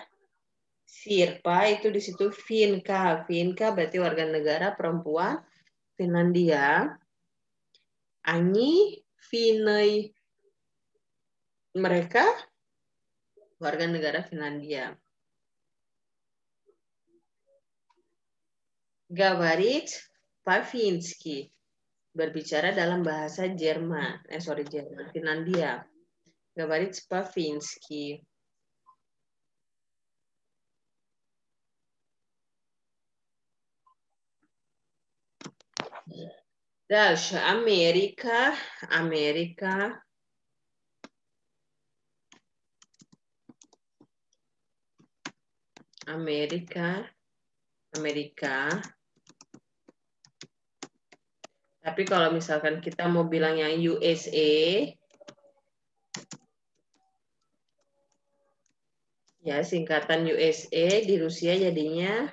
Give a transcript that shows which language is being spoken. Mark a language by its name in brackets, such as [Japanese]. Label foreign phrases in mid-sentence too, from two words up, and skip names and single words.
[Indonesian] Sirpa itu di situ Finka. Finka berarti warga negara perempuan Finlandia. [Russian] Они, финны. [Indonesian] Mereka warga negara Finlandia. [Russian] Говорить по-фински. [Indonesian] Berbicara dalam bahasa Jerman. Jerman. Finlandia. [Russian] Говорить по-фински. Дальше. Америка. Америка. [Indonesian] Amerika. Amerika. Tapi kalau misalkan kita mau bilang yang USA, ya singkatan USA di Rusia jadinya